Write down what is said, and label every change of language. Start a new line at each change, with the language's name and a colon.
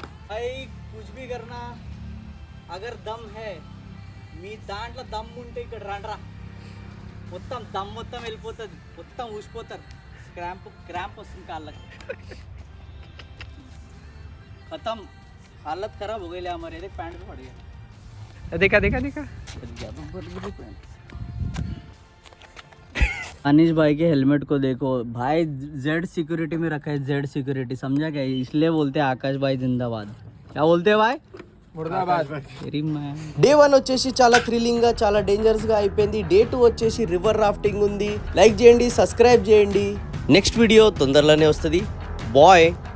Hindi: भाई कुछ भी करना, अगर दम है
Telugu: మీ దాంట్లో దమ్ ఉంటే ఇక్కడ రండ్రా. మొత్తం దమ్ మొత్తం వెళ్ళిపోతుంది, మొత్తం ఊసిపోతారు. క్రాంప్ వస్తుంది కాళ్ళకి.
Hindi: खत्म, हालत खराब हो गई ले हमारे. देख पैंट में पड़ गया. देखा देखा देखा अनिश भाई के हेलमेट को देखो भाई, जेड सिक्योरिटी में रखा है. जेड सिक्योरिटी समझा क्या? इसलिए बोलते हैं आकाश भाई जिंदाबाद. क्या बोलते हैं भाई? मुर्दाबाद.
Telugu: డే 1 వచ్చేసి చాలా థ్రిల్లింగ్గా చాలా డేంజరస్గా అయిపోయింది. డే 2 వచ్చేసి రివర్ రాఫ్టింగ్ ఉంది. లైక్ చేయండి, సబ్స్క్రైబ్ చేయండి. నెక్స్ట్ వీడియో తొందరలోనే వస్తుంది. బాయ్.